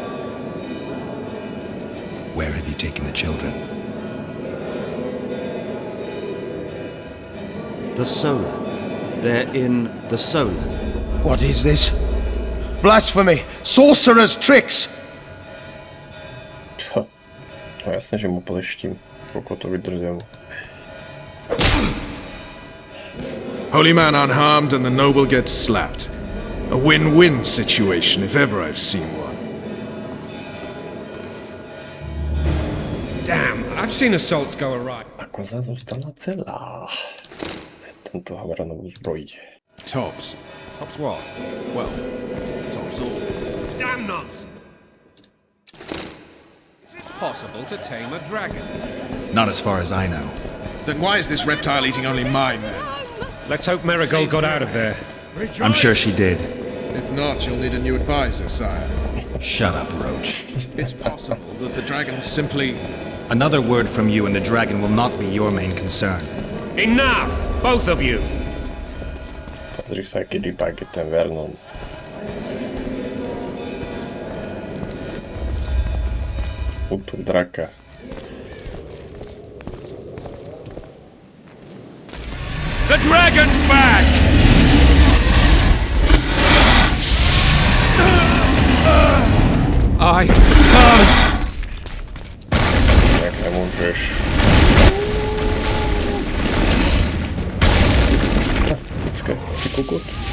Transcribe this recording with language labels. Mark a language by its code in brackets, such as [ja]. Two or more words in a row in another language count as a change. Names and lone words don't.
[en] Where have you taken the children? The Solar. They're in the Solar. What is this? Blasphemy! Sorcerer's tricks! [sk] No jasne, že mu pleštím. Koľko to vydržia mu. [en] Holy man unharmed and the noble gets slapped. A win-win situation, if ever I've seen one. Damn, I've seen assaults go awry. [sk] A koza zostala celá. Tento havranovú zbroj. [en] Tops. Tops what? Well, tops all. Damn nonsense! Is it possible to tame a dragon? Not as far as I know. Then why is this reptile eating only mine, then? Let's hope Marigold got out of there. I'm sure she did. If not, you'll need a new advisor, sire. Shut up, Roach. It's possible that the dragon simply... Another word from you and the dragon will not be your main concern. Enough! Both of you! [sk] Pozri sa, aký rybák je ten Vernon. Útok draka. [en] The dragon's back! I can't! [cs] Jak nemůžeš. Počkej, ty kokot.